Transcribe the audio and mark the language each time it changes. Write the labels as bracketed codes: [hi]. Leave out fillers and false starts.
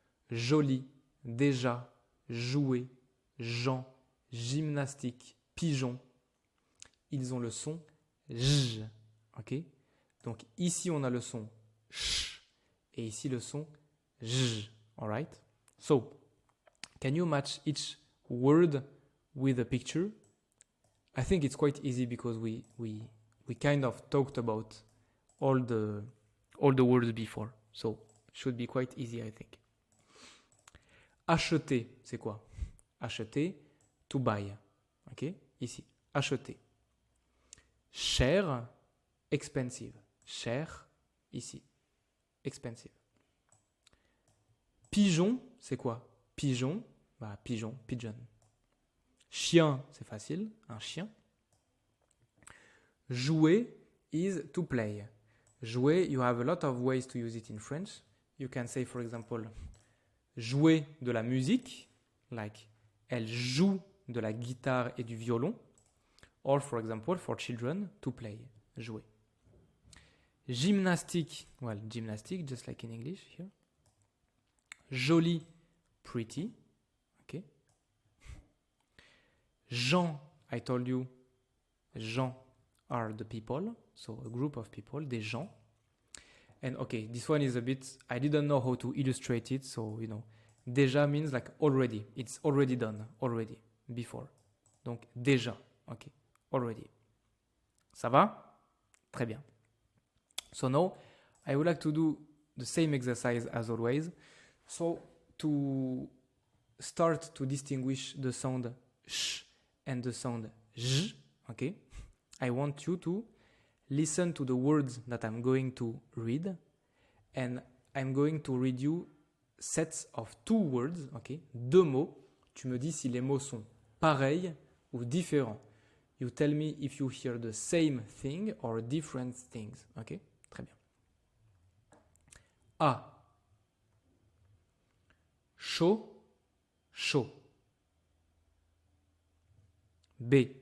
[fr] Joli, déjà, jouer, Jean, gymnastique, pigeon. Ils ont le son j, ok? Donc ici on a le son sh et ici le son j, alright? [en] So, can you match each word with a picture? I think it's quite easy because we kind of talked about all the words before, so it should be quite easy, I think. [fr] Acheter, c'est quoi? Acheter, [en] to buy, [fr] ok? Ici, acheter. Cher, expensive. Cher, ici. Expensive. Pigeon, c'est quoi? Pigeon, bah pigeon, pigeon. Chien, c'est facile, un chien. [en] Jouer is to play. Jouer, you have a lot of ways to use it in French. You can say, for example, [fr] jouer de la musique, [en] like [fr] elle joue de la guitare et du violon. [en] Or, for example, for children, to play, jouer. Gymnastique, well, gymnastic, just like in English here. Joli, pretty, okay. Gens, I told you, gens are the people, so a group of people, [fr] des gens. [en] And okay, this one is a bit, I didn't know how to illustrate it, so, you know, Déjà means like already. It's already done. Already. Before. [fr] Donc déjà. [en] Ok. Already. [fr] Ça va? Très bien. [en] So now, I would like to do the same exercise as always. So to start to distinguish the sound sh and the sound j, okay, I want you to listen to the words that I'm going to read, and I'm going to read you sets of 2 words, okay, [fr] 2 mots. Tu me dis si les mots sont pareils ou différents. [en] You tell me if you hear the same thing or different things, okay? [fr] Très bien. A. Chaud, chaud. B.